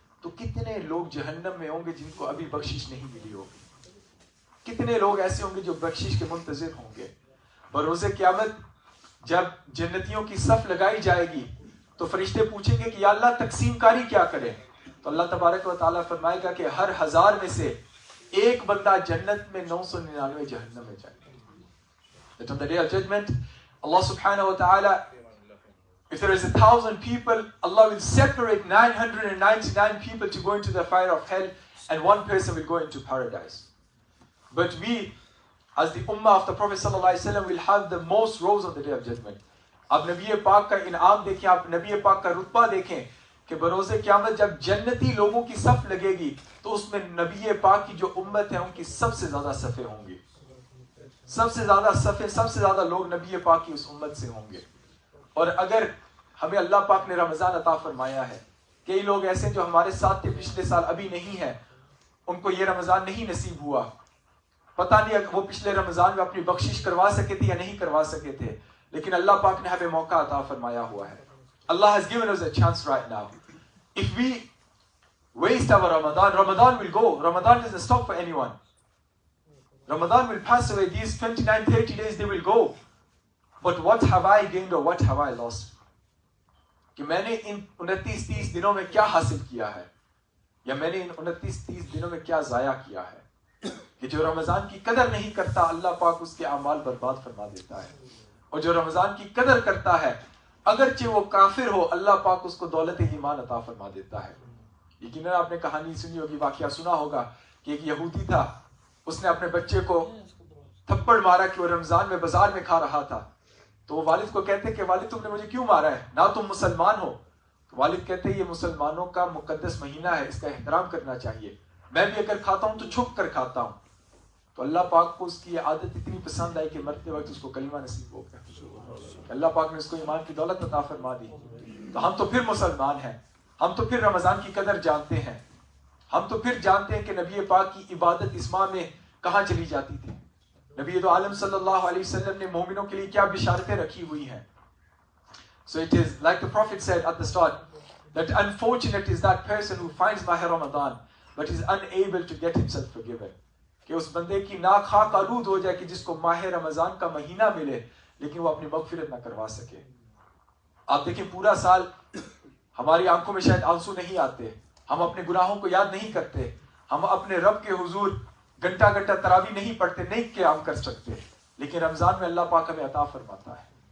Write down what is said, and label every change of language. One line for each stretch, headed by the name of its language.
Urdu: تو کتنے لوگ جہنم میں ہوں گے جن کو ابھی بخشش نہیں ملی ہوگی؟ کتنے لوگ ایسے ہوں گے جو بخشش کے منتظر ہوں گے؟ بروز قیامت جب جنتیوں کی صف لگائی جائے گی تو فرشتے پوچھیں گے کہ یا اللہ تقسیم کاری کیا کرے؟ تو اللہ تبارک و تعالیٰ فرمائے گا کہ ہر 1000 میں سے ایک بندہ جنت میں, 999 جہنم میں جائے گا.
English: That on the day of judgment, Allah subhanahu wa ta'ala, if there is 1,000 people, Allah will separate 999 people to go into the fire of hell, and one person will go into paradise. But we, as the ummah of the Prophet sallallahu alaihi wasallam, will have the most rows on the day of judgment.
Urdu: آپ نبی پاک کا انعام دیکھیں, آپ نبی پاک کا رتبہ دیکھیں کہ بروز قیامت جب جنتی لوگوں کی صف لگے گی تو اس میں نبی پاک کی جو امت ہے ان کی سب سے زیادہ صفیں ہوں گی. سب سے زیادہ صفیں, سب سے زیادہ لوگ نبی پاک کی اس امت سے ہوں گے. اور اگر ہمیں اللہ پاک نے رمضان عطا فرمایا ہے, کئی لوگ ایسے ہیں جو ہمارے ساتھ تھے پچھلے سال, ابھی نہیں ہے, ان کو یہ رمضان نہیں نصیب ہوا. پتہ نہیں وہ پچھلے رمضان میں اپنی بخشش کروا سکے تھے یا نہیں کروا سکے تھے, لیکن اللہ پاک نے ہمیں موقع عطا فرمایا ہوا ہے.
English: Allah has given us a chance right now. If we waste our Ramadan, Ramadan will go. Ramadan doesn't stop for anyone. Ramadan will pass away. These 29, 30 days, they will go. But what have I gained or what have I lost?
Urdu: کہ میں نے ان 29-30 دنوں میں کیا حاصل کیا ہے, یا میں نے ان 29-30 دنوں میں کیا ضائع کیا ہے. کہ جو رمضان کی قدر نہیں کرتا, اللہ پاک اس کے اعمال برباد فرما دیتا ہے. اور جو رمضان کی قدر کرتا ہے, اگرچہ وہ کافر ہو, اللہ پاک اس کو دولت ایمان عطا فرما دیتا ہے. یقیناً آپ نے کہانی سنی ہوگی, واقعہ سنا ہوگا کہ ایک یہودی تھا, اس نے اپنے بچے کو تھپڑ مارا کہ وہ رمضان میں بازار میں کھا رہا تھا. تو وہ والد کو کہتے کہ والد تم نے مجھے کیوں مارا ہے, نہ تم مسلمان ہو. تو والد کہتے یہ مسلمانوں کا مقدس مہینہ ہے, اس کا احترام کرنا چاہیے, میں بھی اگر کھاتا ہوں تو چھپ کر کھاتا ہوں. تو اللہ پاک کو اس کی یہ عادت اتنی پسند آئی کہ مرتے وقت اس کو کلمہ نصیب ہو گیا. اللہ پاک نے اس کو ایمان کی دولت عطا فرما دی. تو ہم تو پھر مسلمان ہیں, ہم تو پھر رمضان کی قدر جانتے ہیں, ہم تو پھر جانتے ہیں کہ نبی پاک کی عبادت اس ماہ میں کہاں چلی جاتی تھی. نبی دو عالم صلی اللہ علیہ وسلم نے مومنوں کے لیے کیا بشارتیں رکھی ہوئی ہیں.
English: So it is like the Prophet said at the start, that unfortunate is that person who finds Mahr Ramadan but is unable to get himself forgiven.
Urdu: کہ اس بندے کی ناک خاک آلود ہو جائے کہ جس کو ماہ رمضان کا مہینہ ملے لیکن وہ اپنی مغفرت نہ کروا سکے. آپ دیکھیں پورا سال ہماری آنکھوں میں شاید آنسو نہیں آتے, ہم اپنے گناہوں کو یاد نہیں کرتے, ہم اپنے رب کے حضور گھنٹہ گھنٹہ تراویح نہیں پڑھتے, نہیں قیام کر سکتے, لیکن رمضان میں اللہ پاک ہمیں عطا فرماتا ہے.